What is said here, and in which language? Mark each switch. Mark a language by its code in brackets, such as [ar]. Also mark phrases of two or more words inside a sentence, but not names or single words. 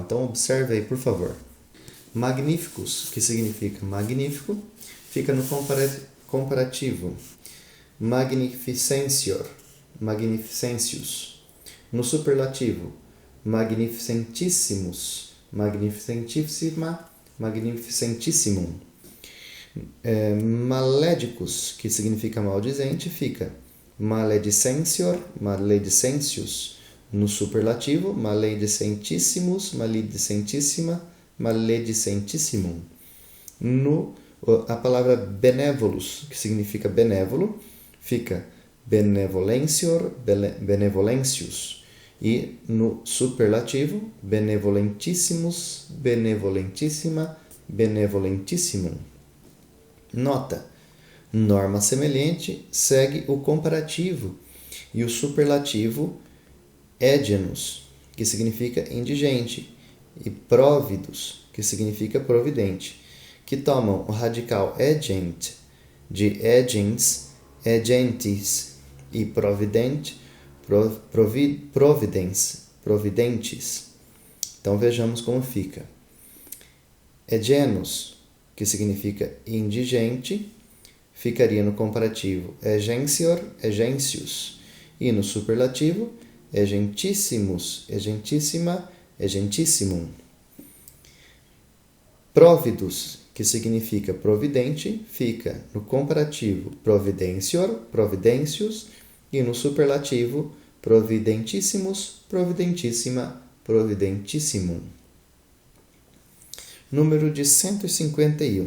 [pt] Então, observe aí, por favor. Magníficos, que significa magnífico, fica no comparativo [la] magnificentior, magnificentius. [pt] No superlativo [la] magnificentissimus, magnificentissima, magnificentissimum. [pt] Malédicos, que significa maldizente, fica [la] maledicencior, maledicentius. [pt] No superlativo [la] maledicentissimus, maledicentissima, maledicentissimum. [pt] A palavra benévolos, que significa benévolo, fica [la] benevolencior, benevolencius. [pt] E no superlativo, [la] benevolentissimus, benevolentissima, benevolentissimum. [pt] Nota. Norma semelhante segue o comparativo e o superlativo égenos, que significa indigente, e próvidos, que significa providente, que tomam o radical egent, de agens, agentes e providentes. Então vejamos como fica. Genus, que significa indigente, ficaria no comparativo [la] agencior, agencius, [pt] e no superlativo [la] agentissimus, agentissima, agentissimum. [pt] Providus, que significa providente, fica no comparativo [la] providencior, providencius, [pt] e no superlativo [la] providentissimus, providentissima, providentissimum. [pt] Número de 151.